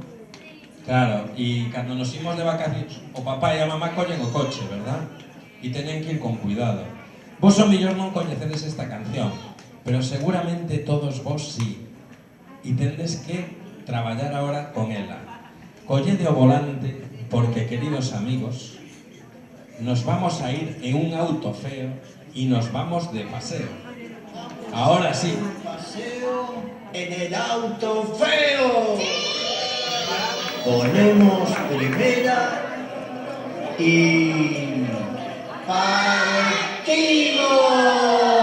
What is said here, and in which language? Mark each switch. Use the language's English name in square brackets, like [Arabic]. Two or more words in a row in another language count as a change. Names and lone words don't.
[Galician] Claro, e cando nos imos de vacacións, o papá e a mamá collen o coche, verdad? E teñen que ir con cuidado. Vos o mellor non coñecedes esta canción, pero seguramente todos vos sí. E tendes que traballar ahora con ela. Collede o volante, [Spanish] porque, queridos amigos, nos vamos a ir en un auto feo e nos vamos de paseo. Ahora sí. Paseo en el auto feo. Ponemos primera y partimos.